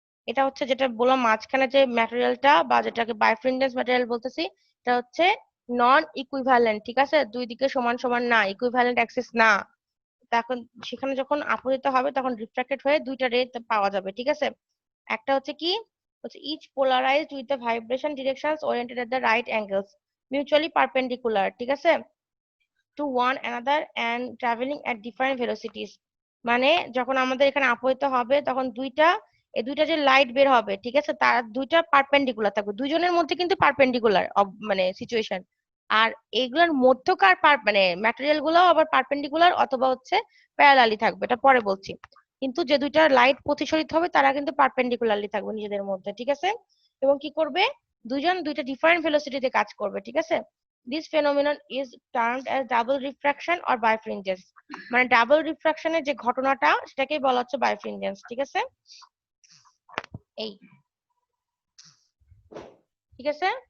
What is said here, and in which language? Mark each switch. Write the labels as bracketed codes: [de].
[bn] এটা হচ্ছে যেটা বললাম মাঝখানে যে ম্যাটেরিয়ালটা বা যেটাকে বাইফ্রিনজেন্স ম্যাটেরিয়াল বলতেছি, এটা হচ্ছে নন ইকুইভ্যালেন্ট। ঠিক আছে, দুই দিকে সমান সমান না, ইকুইভ্যালেন্ট অ্যাক্সিস না, তখন সেখানে যখন আপতিত হবে তখন রিফ্রাক্টেড হয়ে দুইটা রে পাওয়া যাবে। ঠিক আছে, একটা হচ্ছে কি হচ্ছে [en] each polarized with the vibration directions oriented at the right angles, mutually perpendicular, [bn] ঠিক আছে, [en] to one another and traveling at different velocities। [bn] মানে যখন আমাদের এখানে আপতিত হবে তখন এই দুইটা যে লাইট বের হবে, ঠিক আছে, তার দুইটা পারপেন্ডিকুলার থাকবে, দুইজনের মধ্যে কিন্তু পারপেন্ডিকুলার মানে সিচুয়েশন। আর এইগুলোর মধ্যকার মানে ম্যাটেরিয়াল গুলো আবার পারপেন্ডিকুলার অথবা হচ্ছে প্যারালালি থাকবে, এটা পরে বলছি। কিন্তু যে দুইটা লাইট প্রতিসরিত হবে তারা কিন্তু পারপেন্ডিকুলারলি থাকবে নিজেদের মধ্যে। ঠিক আছে, এবং কি করবে, দুইজন দুইটা ডিফারেন্ট ভেলোসিটিতে কাজ করবে। ঠিক আছে, [en] this phenomenon is termed as double refraction or birefringence। [bn] মানে ডাবল রিফ্রাকশনের যে ঘটনাটা সেটাকেই বলা হচ্ছে বাইফ্রিনজেন্স। ঠিক আছে, এই ঠিক আছে।